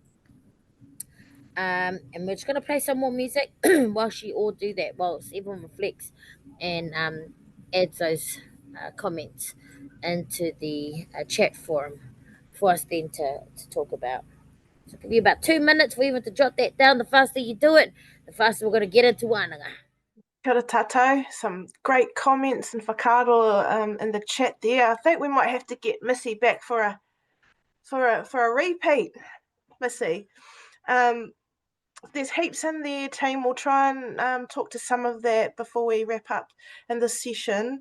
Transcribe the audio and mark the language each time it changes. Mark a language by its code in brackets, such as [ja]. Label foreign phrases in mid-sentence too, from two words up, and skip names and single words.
[en] And we're just going to play some more music whilst you all do that, whilst everyone reflects and adds those comments into the chat forum for us then to talk about. So I'll give you about 2 minutes for everyone to jot that down. The faster you do it, the faster we're going to get into wānanga. [mi] Kia ora tātou. [en] Some great comments and whakaaro in the chat there. I think we might have to get Missy back for a repeat, Missy. There's heaps in there, team. We'll try and talk to some of that before we wrap up in this session.